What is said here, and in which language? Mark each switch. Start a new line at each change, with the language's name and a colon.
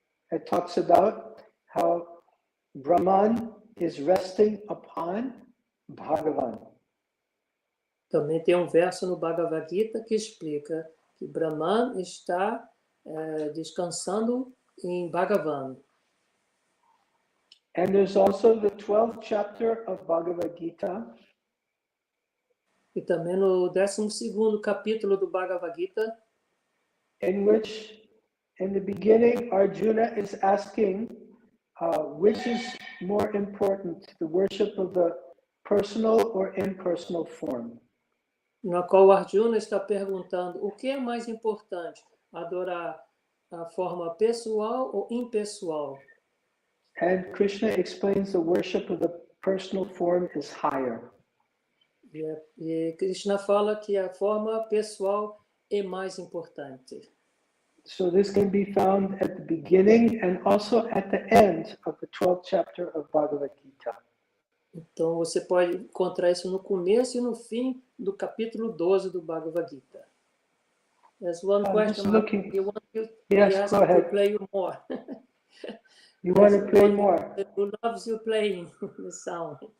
English: It talks about how Brahman is resting upon Bhagavan.
Portuguese: Também tem um verso no Bhagavad Gita que explica que Brahman está descansando em Bhagavan.
English: And there's also the 12th chapter of Bhagavad Gita.
Portuguese: E também no 12º capítulo do Bhagavad Gita,
English: in which, in the beginning, Arjuna is asking which is more important, the worship of the personal or impersonal form.
Portuguese: Na qual Arjuna está perguntando o que é mais importante, adorar a forma pessoal ou impessoal.
English: And Krishna explains the worship of the personal form is higher.
Portuguese: E Krishna fala que a forma pessoal é mais importante.
English: So this can be found at the beginning and also at the end of the 12th chapter of Bhagavad Gita.
Portuguese: Então você pode encontrar isso no começo e no fim do capítulo 12 do Bhagavad Gita.
English: There's one question. You want to play you more. You want to play more? Who loves you playing the sound?